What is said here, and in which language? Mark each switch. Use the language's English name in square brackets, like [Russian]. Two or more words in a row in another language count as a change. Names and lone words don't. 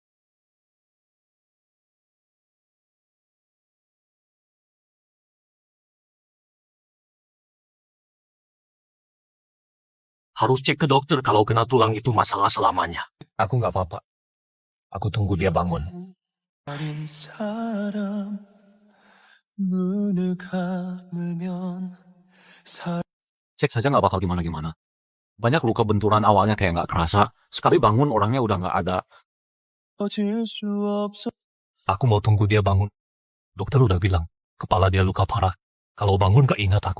[Indonesian] Harus cek ke dokter, kalau kena tulang itu masalah selamanya. Aku nggak apa-apa. Aku tunggu dia bangun. [Korean] 어린 사람 눈을 감으면 [Indonesian] Cek saja nggak bakal gimana-gimana. Banyak luka benturan awalnya kayak nggak kerasa. Sekali bangun orangnya udah nggak ada. Aku mau tunggu dia bangun. Dokter udah bilang, kepala dia luka parah. Kalau bangun gak ingat aku.